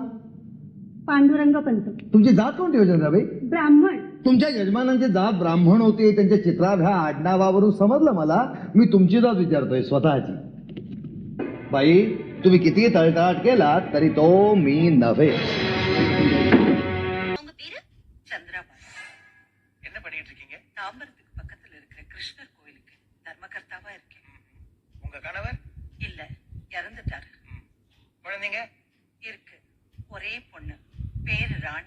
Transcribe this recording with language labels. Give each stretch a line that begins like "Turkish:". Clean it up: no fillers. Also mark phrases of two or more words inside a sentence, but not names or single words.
Marathi: पांडुरंग पंत. तुमची जात कोणती हो चंद्राबाई? ब्राह्मण. तुमच्या यजमानांची जात ब्राह्मण होती, त्यांच्या चित्राव ह्या आडनावावरून समजलं मला. मी तुमची जात विचारतोय, स्वतःची. बाई, तुम्ही किती तळतळाट केलात तरी तो मी नव्हे.
Tamil: சந்திராபாய் என்ன பண்ணிட்டு இருக்கீங்க? தாம்பரத்துக்கு பக்கத்துல இருக்கிற கிருஷ்ணர் கோயிலுக்கு தர்மகர்த்தாவா இருக்கேன். உங்க கணவர்? இல்ல, இறந்துட்டாரு. குழந்தைங்க? இருக்கு, ஒரே பொண்ணு, பேரு ராணி.